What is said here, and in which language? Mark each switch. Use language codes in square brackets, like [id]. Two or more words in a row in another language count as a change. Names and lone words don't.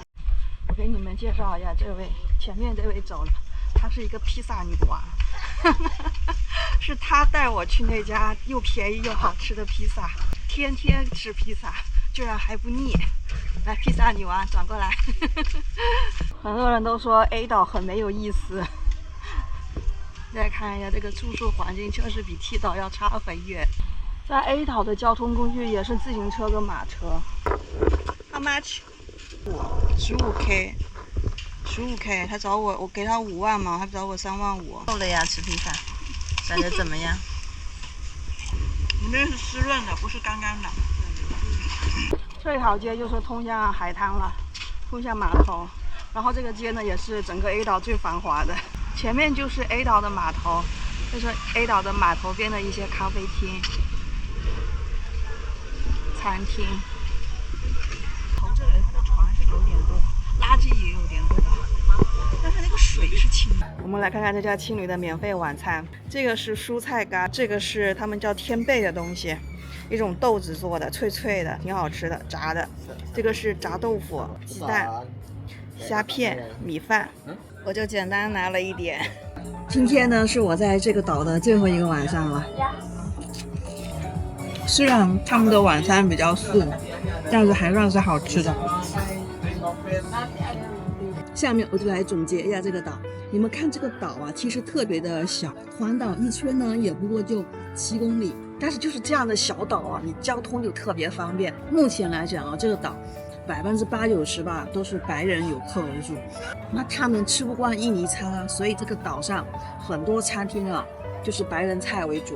[zh] 我給你們介紹一下這位，前面這位走了，她是一個披薩女王，是她帶我去那家又便宜又好吃的披薩，天天吃披薩，居然還不膩。來，披薩女王轉過來。很多人都說 A 島很沒有意思。再看一下這個住宿環境，確實比 T 島要差很遠。在 A 島的交通工具也是自行車跟馬車。 [en] How much? [zh] 15K。15K， 他找我給他5萬嘛，他找我3萬5。夠了呀，吃披薩，感覺怎麼樣？裡面是濕潤的，不是乾乾的。這條街就是通向海灘了，通向碼頭。然後這個街呢，也是整個 A 島最繁華的。前面就是 A 島的碼頭，這是 A 島的碼頭邊的一些咖啡廳、餐廳。這裡它的船是有點多，垃圾也有點多，但是那個水是清的。我們來看看這家青旅的免費晚餐，這個是蔬菜乾，這個是他們叫天貝的東西。一種豆子做的，脆脆的，挺好吃的，炸的。這個是炸豆腐、雞蛋、蝦片、米飯。我就簡單拿了一點。今天呢，是我在這個島的最後一個晚上了。雖然他們的晚餐比較素，但是還算是好吃的。下面我就来总结一下这个島。你们看这個島啊，其實特別的小，環島一圈呢也不過就7公里。但是就是這樣的小島啊，你交通就特別方便。目前來講啊，這個島80%-90%吧都是白人遊客為主。那他們吃不慣印尼餐啊，所以這個島上很多餐廳啊就是白人菜為主。